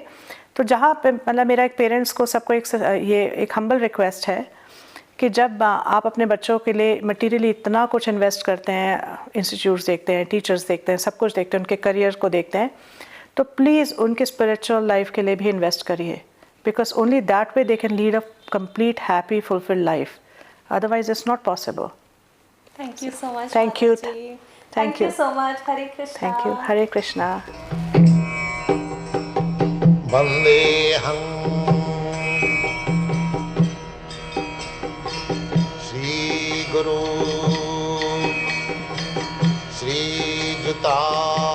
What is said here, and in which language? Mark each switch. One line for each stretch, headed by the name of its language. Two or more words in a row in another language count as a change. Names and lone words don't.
Hindi: तो जहाँ पे मतलब मेरा एक पेरेंट्स को सबको एक
English: humble request
Hindi: है कि जब आप अपने बच्चों के लिए मटीरियली इतना कुछ इन्वेस्ट करते हैं, इंस्टीट्यूट्स देखते हैं, टीचर्स देखते हैं, सब कुछ देखते हैं, उनके करियर को देखते हैं, तो प्लीज़ उनके
English: spiritual life
Hindi: के लिए भी इन्वेस्ट करिए,
English: because only that way they can lead a complete happy fulfilled life, otherwise it's not possible. Thank you so much. Thank you. Thank you so much.
Hindi: हरे कृष्णा।
English: Thank you.
Hindi: हरे कृष्णा।
Sanskrit: वंदेहं श्री गुरु श्रीयुता